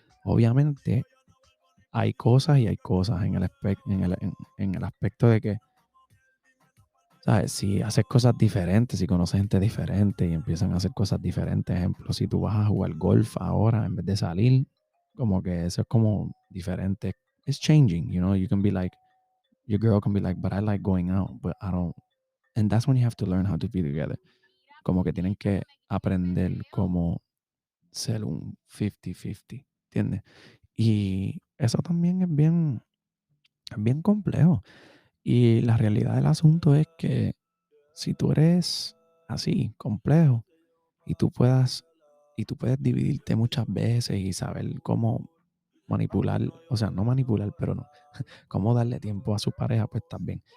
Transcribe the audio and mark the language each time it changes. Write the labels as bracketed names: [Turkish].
[Spanish] Obviamente hay cosas y hay cosas en el aspecto de que, ¿sabes? Si haces cosas diferentes, si conoces gente diferente y empiezan a hacer cosas diferentes, ejemplo, si tú vas a jugar golf ahora en vez de salir, como que eso es como diferente. [English] It's changing, you know, you can be like, your girl can be like, but I like going out, but I don't. And that's when you have to learn how to be together. [Spanish] Como que tienen que aprender cómo ser un 50-50, ¿entiendes? Y eso también es bien complejo. Y la realidad del asunto es que si tú eres así, complejo, y tú puedes dividirte muchas veces y saber cómo manipular, o sea, no manipular, pero no, cómo darle tiempo a su pareja, pues también.